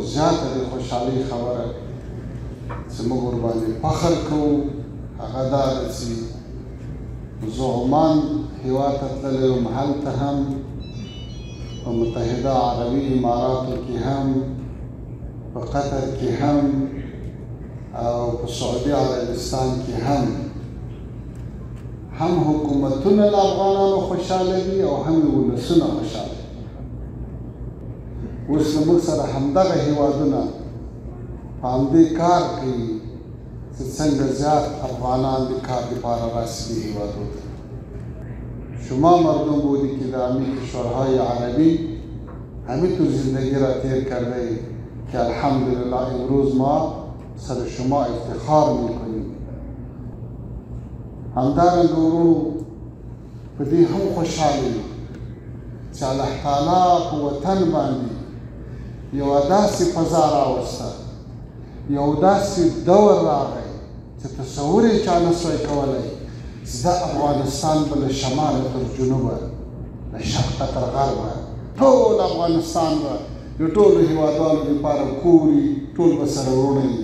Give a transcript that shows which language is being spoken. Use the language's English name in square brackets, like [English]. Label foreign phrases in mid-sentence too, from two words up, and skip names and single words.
[Pashto] زیاته د خوشحالۍ خبره چې موږ ورباندې فخر کوو هغه دا ده چې زه عمان هېواد ته تللی یم، هلته هم په متحده عربي اماراتو کې هم، په قطر کې هم، او په سعودي عربستان کې هم حکومتونه له افغانانو خوشحاله دي او هم یې ولسونه خوشحاله دي. اوس له موږ سره همدغه هېوادونه په همدې کار کوي چې څنګه زیاد افغانان د کار دپاره راسي دې هېوادو ته. [Persian] شما مردم بودی که در همین کشورهای عربی همینطور زندگی را تیر کرده که الحمدلله امروز ما سر شما افتخار میکنیم. [Pashto] همدارنګه ورونو په دې هم خوشحاله یو چې الله تعالی په وطن باندې یوه داسې فضا راوسته، یو داسې دور راغی چې تصور یې چا نه سوی کولی چې دا افغانستان به له شماله تر جنوبه، له شرقه تر غربه، ټول افغانستان به د ټولو هېوادوالو دپاره کور وي، ټول به سره وروڼه وي.